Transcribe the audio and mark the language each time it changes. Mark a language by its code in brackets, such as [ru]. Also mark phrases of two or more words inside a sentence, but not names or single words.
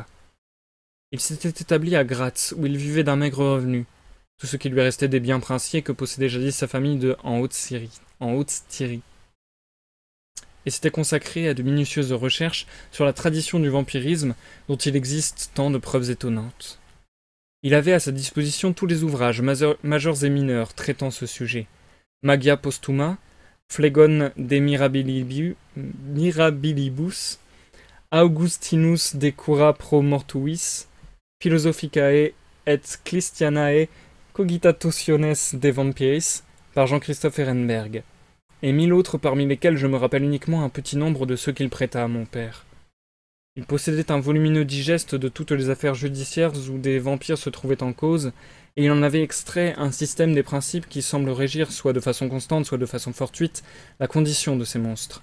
[fr] Il s'était établi à Graz, où il vivait d'un maigre revenu, tout ce qui lui restait des biens princiers que possédait jadis sa famille en Haute-Styrie, et s'était consacré à de minutieuses recherches sur la tradition du vampirisme dont il existe tant de preuves étonnantes. Il avait à sa disposition tous les ouvrages, majeurs et mineurs, traitant ce sujet. Magia Postuma, Phlegon de Mirabilibus, Augustinus de Cura pro mortuis, Philosophicae et Christianae Cogitationes de Vampiris, par Jean-Christophe Ehrenberg, et 1000 autres parmi lesquels je me rappelle uniquement un petit nombre de ceux qu'il prêta à mon père. Il possédait un volumineux digeste de toutes les affaires judiciaires où des vampires se trouvaient en cause, et il en avait extrait un système des principes qui semblent régir, soit de façon constante, soit de façon fortuite, la condition de ces monstres.